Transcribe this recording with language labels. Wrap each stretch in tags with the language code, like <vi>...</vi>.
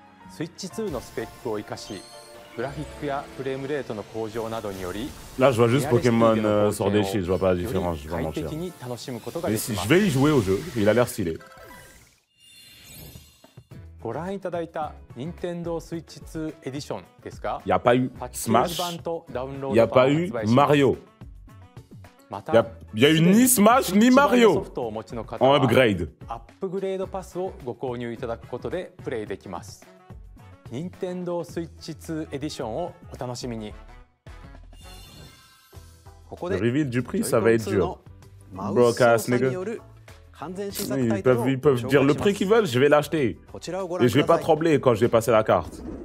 <ja>スイッチ2のスペックを生かし、グラフィックやフレームレートの向上などにより、</ja> <fr>Là, je vois juste Pokémon sur des shields, je vois pas la différence, je vais mentir. Mais si je vais y jouer au jeu, il a l'air stylé.</fr> <ja>ご覧いただいた Nintendo Switch 2 エディションですが、</ja> <fr>Il n'y a pas eu Smash, il n'y a pas eu Mario. Il y a eu ni Smash ni Mario en upgrade.</fr> <ja>アップグレードパスをご購入いただくことでプレイできます。 Nintendo Switch 2 エディションをお楽しみに。</ja> <fr>Le reveal du prix, ça va être dur. Broadcast, nigga. Ils peuvent dire le prix qu'ils veulent, je vais l'acheter. Et je vais pas trembler quand je vais passer la carte.</fr>